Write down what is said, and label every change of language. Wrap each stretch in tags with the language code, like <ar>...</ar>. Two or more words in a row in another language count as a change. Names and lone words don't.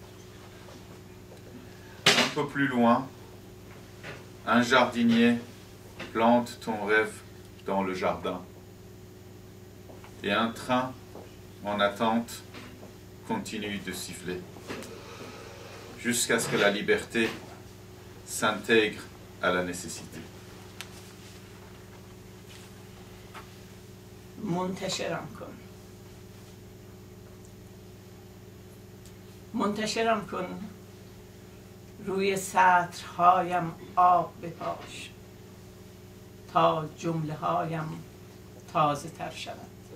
<fr>Un peu plus loin, un jardinier plante ton rêve dans le jardin. Et un train en attente continue de siffler. Jusqu'à ce que la liberté s'intègre à la nécessité.</fr> <fa>منتشرم کن. منتشرم کن روی سطرهایم آب بپاش تا جمله هایم تازه تر شود.</fa>